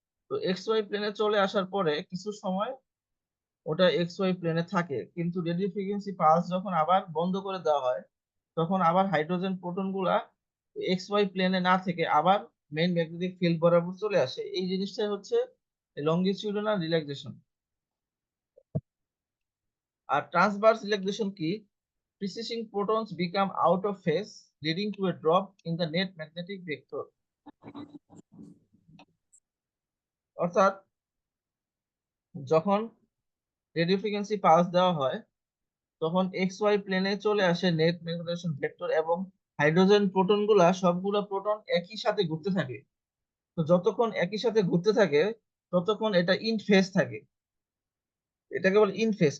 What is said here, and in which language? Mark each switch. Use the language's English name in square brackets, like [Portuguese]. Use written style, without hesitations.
[Bangla] তো x Y প্লেনে চলে আসার পরে কিছু সময় ওটা এক্স ওয়াই প্লেনে থাকে, কিন্তু রেডিও ফ্রিকোয়েন্সি পালস যখন আবার বন্ধ করে দেওয়া হয় তখন আবার হাইড্রোজেন প্রোটন গুলা এক্স ওয়াই প্লেনে না থেকে আবার মেইন ম্যাগনেটিক ফিল্ড বরাবর চলে আসে। এই জিনিসটাই হচ্ছে লংগিটিউডিনাল রিল্যাক্সেশন। আর ট্রান্সভার্স রিল্যাক্সেশন কি? [English] precessing protons become out of phase leading to a drop in the net magnetic vector. [Bangla] অর্থাৎ যখন রেডিও ফ্রিকোয়েন্সি পালস দেওয়া হয় তখন এক্স ওয়াই প্লেনে চলে আসে নেট ম্যাগনেটাইজেশন ভেক্টর এবং হাইড্রোজেন প্রোটন গুলা সবগুলা প্রোটন একই সাথে ঘুরতে থাকে। তো যতক্ষণ একই সাথে ঘুরতে থাকে ততক্ষণ এটা ইন ফেজ থাকে, এটা কেবল ইন ফেজ।